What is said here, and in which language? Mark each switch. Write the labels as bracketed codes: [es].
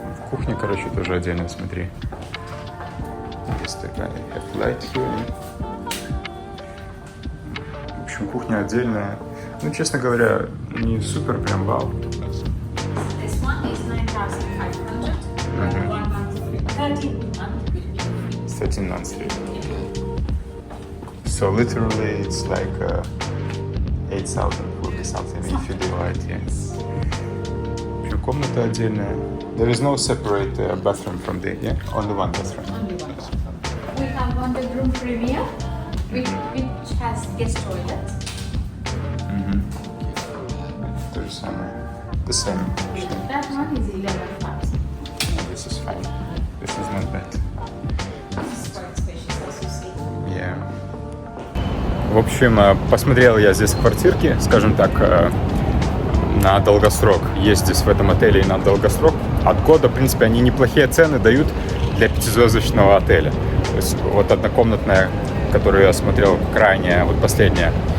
[ru] Кухня, короче, тоже отдельно, смотри. Есть такая [en] light here, yeah? [ru] В общем, кухня отдельная. Ну, честно говоря, не супер прям вау. [en] This one is 9,500. Mhm. 1 month, 13 month will be free. 13 months free. So literally it's like 8,000 will be something if you divide, yeah. [ru] В общем, комната отдельная. [en] There is no separate bathroom from the, yeah? Only one bathroom. Only one. We have one bedroom premier, which has guest toilet. [ru] То же самое. [en] The same, actually. That one is 11,000. This is fine. This is not bad. This is quite spacious, as you see. Yeah. [ru] В общем, посмотрел я здесь квартирки, скажем так, на долгосрок. Есть здесь в этом отеле и на долгосрок. От года, в принципе, они неплохие цены дают для 5-звездочного отеля. То есть вот однокомнатная, которую я смотрел, крайняя, вот последняя,